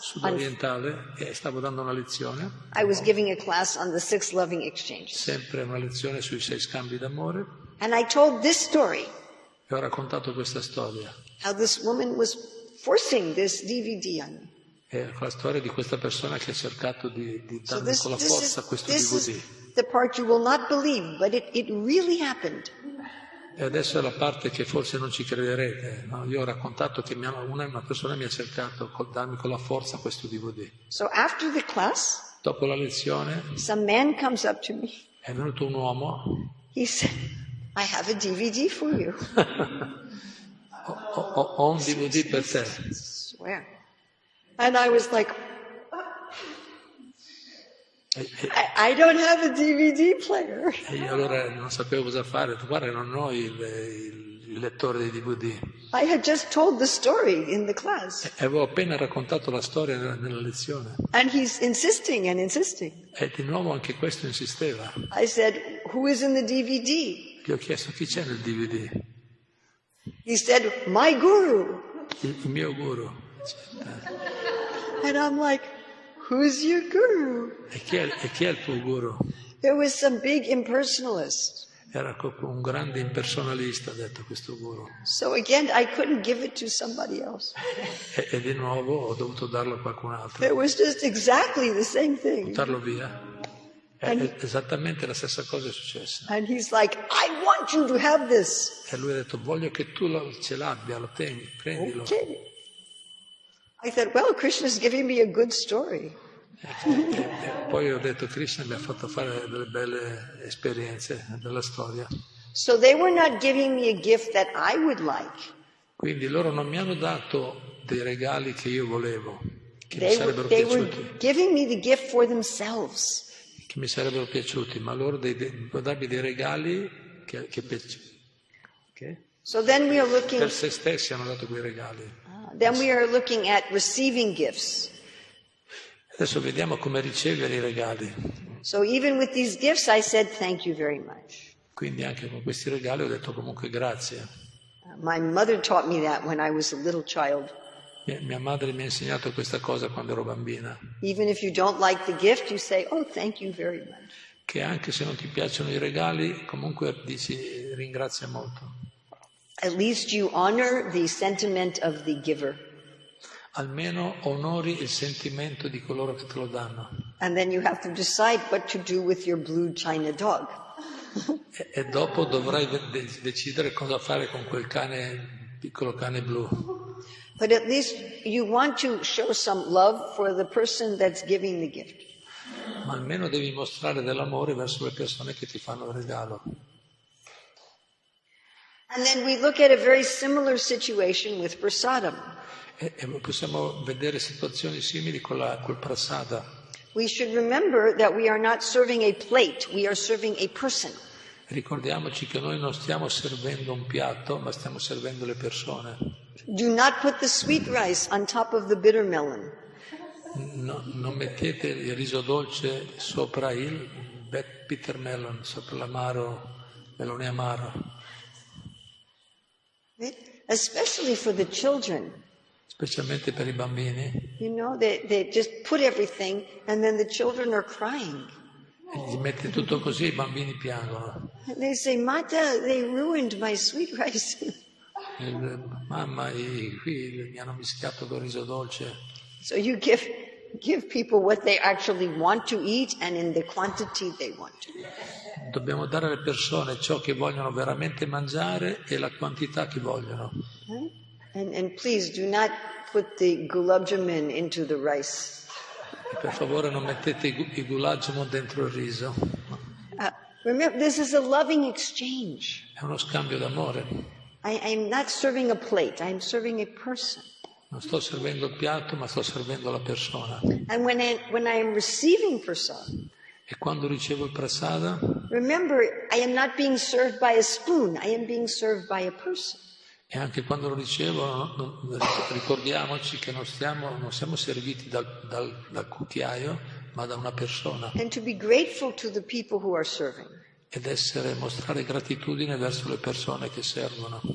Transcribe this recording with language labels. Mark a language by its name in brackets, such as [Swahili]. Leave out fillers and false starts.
[Italian] sud-orientale, e stavo dando una lezione, [English] I was giving a class on the 6 loving exchanges. [Italian] sempre una lezione sui 6 scambi d'amore, [English] And I told this story, [Italian] e ho raccontato questa storia. [English] how this woman was forcing this DVD on me. [Italian] È la storia di questa persona che ha cercato di [English] So [Italian] darmi con la forza questo DVD. [English] is the part you will not believe, but it really happened. [Italian] E adesso è la parte che forse non ci crederete. No? Io ho raccontato che una persona mi ha cercato di darmi con la forza questo DVD. [English] So after the class, [Italian] Dopo la lezione [English] some man comes up to me. [Italian] è venuto un uomo. [English] He said, I have a DVD for you. [Italian] Ho un DVD per te. [English] I swear. And I was like, I don't have a DVD player. [Italian] E io allora non sapevo cosa fare. Guarda, non ho il lettore dei DVD. [English] I had just told the story in the class. [Italian] E avevo appena raccontato la storia nella lezione. [English] And he's insisting and insisting. [Italian] E di nuovo anche questo insisteva. [English] I said, who is in the DVD? [Italian] Gli ho chiesto chi c'è nel DVD. [English] He said, my guru. [Italian] Il mio guru. [English] And I'm like, who's your guru? [Italian] E chi è il tuo guru? [English] There was some big impersonalist. [Italian] Era un grande impersonalista, ha detto questo guru. [English] So again, I couldn't give it to somebody else. [Italian] E di nuovo ho dovuto darlo a qualcun altro. [English] It was just exactly the same thing. [Italian] Buttarlo via. Esattamente la stessa cosa è successa. [English] And he's like, I want you to have this. [Italian] E lui ha detto, voglio che tu ce l'abbia, lo tieni, prendilo. [English] Okay. I said, well, Krishna's giving me a good story. [Italian] E poi ho detto, Krishna mi ha fatto fare delle belle esperienze della storia. [English] So they were not giving me a gift that I would like. [Italian] Quindi loro non mi hanno dato dei regali che io volevo, che mi [English] They [Italian] sarebbero [English] were [Italian] piaciuti. [English] giving me the gift for themselves. [Italian] Che mi sarebbero piaciuti, ma loro devono darmi dei regali che [English] So then we are looking. [Italian] per se stessi hanno dato quei regali. [English] Then we are looking at receiving gifts. [Italian] Adesso vediamo come ricevere i regali. [English] So even with these gifts, I said, thank you very much. [Italian] Quindi anche con questi regali ho detto comunque grazie. [English] My mother taught me that when I was a little child. [Italian] Mia madre mi ha insegnato questa cosa quando ero bambina. [English] Even if you don't like the gift, you say, oh, thank you very much. [Italian] Che anche se non ti piacciono i regali, comunque dici ringrazia molto. [English] At least you honor the sentiment of the giver. [Italian] Almeno onori il sentimento di coloro che te lo danno. [English] And then you have to decide what to do with your blue China dog. [Italian] E dopo dovrai decidere cosa fare con quel piccolo cane blu. [English] But at least you want to show some love for the person that's giving the gift. [Italian] Ma almeno devi mostrare dell'amore verso le persone che ti fanno il regalo. [English] And then we look at a very similar situation with prasadam. [Italian] E possiamo vedere situazioni simili col prasada. [English] We should remember that we are not serving a plate, we are serving a person. [Italian] Ricordiamoci che noi non stiamo servendo un piatto, ma stiamo servendo le persone. [English] Do not put the sweet rice on top of the bitter melon. [Italian] No, non mettete il riso dolce sopra il bitter melon, sopra l'amaro, melone amaro. [English] Right? Especially for the children. [Italian] Specialmente per i bambini. [English] You know, they just put everything and then the children are crying. [Italian] E gli mette tutto così e i bambini piangono. [English] And they say, Mata, they ruined my sweet rice. [Italian] Mamma, qui mi hanno mischiato col riso dolce. [English] So you give people what they actually want to eat and in the quantity they want to eat. [Italian] Dobbiamo dare alle persone ciò che vogliono veramente mangiare e la quantità che vogliono. [English] Right? And please do not put the gulab jamun into the rice. [Italian] E per favore non mettete i gulab jamun dentro il riso. [English] Remember, this is a loving exchange. [Italian] È uno scambio d'amore. [English] I'm not serving a plate, I'm serving a person. [Italian] Non sto servendo il piatto, ma sto servendo la persona. [English] And when I am receiving prasadam, [Italian] E quando ricevo il prasada, [English] remember, I am not being served by a spoon, I am being served by a person. [Italian] e anche quando lo ricevo, ricordiamoci che non siamo serviti dal cucchiaio, ma da una persona. [English] And to be grateful to the people who are serving. [Italian] Ed mostrare gratitudine verso le persone che servono.